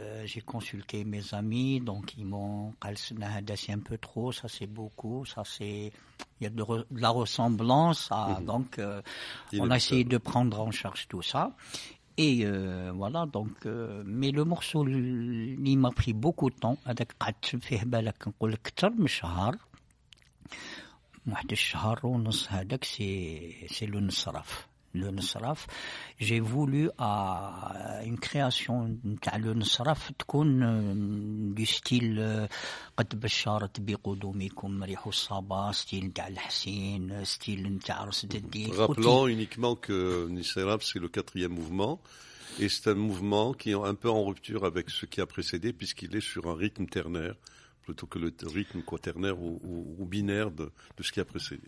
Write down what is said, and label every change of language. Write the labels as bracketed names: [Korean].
[French] J'ai consulté mes amis, donc ils m'ont c'est un peu trop, ça c'est beaucoup, ça c'est, il y a de la ressemblance, donc on a essayé de prendre en charge tout ça. Et voilà, donc, mais le morceau, il m'a pris beaucoup de temps. [Arabic] هذاك قعدت فيه بالك نقول أكثر من شهر. واحد الشهر ونص هذاك سي لو نصرف. [French] le Nsraf, j'ai voulu à une création le Nsraf du style [Arabic] قد بشرت بقدومكم ريح الصبا [French] style [Arabic] تاع الحسين [French] style [Arabic] تاع رصد الدين. [French] Rappelant uniquement que Nsraf c'est le 4e mouvement et c'est un mouvement qui est un peu en rupture avec ce qui a précédé puisqu'il est sur un rythme ternaire plutôt que le rythme quaternaire ou binaire de ce qui a précédé.